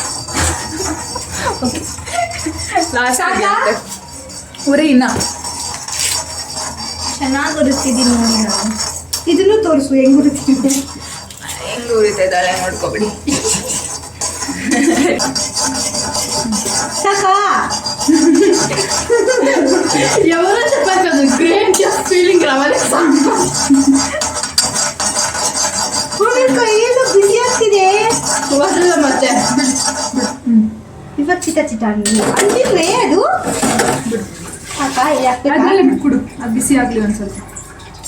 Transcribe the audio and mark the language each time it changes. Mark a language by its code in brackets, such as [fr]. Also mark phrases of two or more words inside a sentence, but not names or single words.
[kn] ಲಾಸ್ಟ್ ಆಗುತ್ತೆ ಊರೇ. ಇನ್ನ ಚೆನ್ನಾಗಿ ಉರಿತಿದ್ದೀನಿ ನೋಡಿ. ನಾನು ಇದನ್ನು ತೋರಿಸು ಹೆಂಗ್ ಉರಿತಿದ್ದೀನಿ. ಹೆಂಗೆ ಉರಿತಾ ಇದ್ದಾರೆ ನೋಡ್ಕೊಬಿಡಿ. ಸಾಕಾ? [te] ఎవరో చెప్పారు కదా, [en] great just feeling [te] రావాలి. [kn] ಕೈಯೆಲ್ಲ ಬಿಸಿ ಆಗ್ತಿದೆ. ಮತ್ತೆ ಇವಾಗ ಚಿಟ ಅಂದಿಲ್ವೇ ಅದು? ಸಾಕಾ? ಅದರಲ್ಲಿ ಕುಡು, ಅದು ಬಿಸಿ ಆಗಲಿ ಒಂದು ಸ್ವಲ್ಪ.